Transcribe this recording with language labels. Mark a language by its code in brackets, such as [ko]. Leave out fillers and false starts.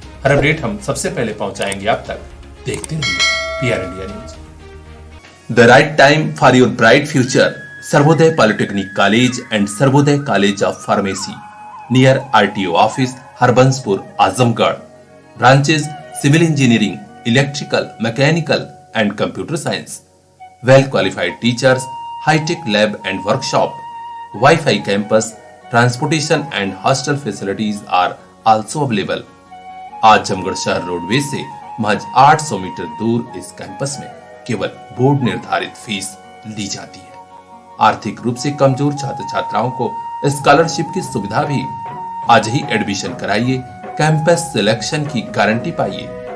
[hi] हर update हम सबसे पहले पहुंचाएंगे आप तक। देखते रहिए PR India news. [en] The right time for your bright future, Sarvodaya polytechnic college and Sarvodaya college of pharmacy near RTO office, Harbanspur, Azamgarh. Branches: Civil Engineering, Electrical, Mechanical and Computer Science. Well qualified teachers, high-tech lab and workshop, Wi-Fi campus, transportation and hostel facilities are also available. [hi] Azamgarh शहर roadways से महज 800 metre दूर इस campus में केवल board निर्धारित fees ली जाती है। आर्थिक रूप से कमजोर छात्र छात्राओं को स्कॉलरशिप की सुविधा भी। आज ही एडमिशन कराइए, कैंपस सिलेक्शन की गारंटी पाइए।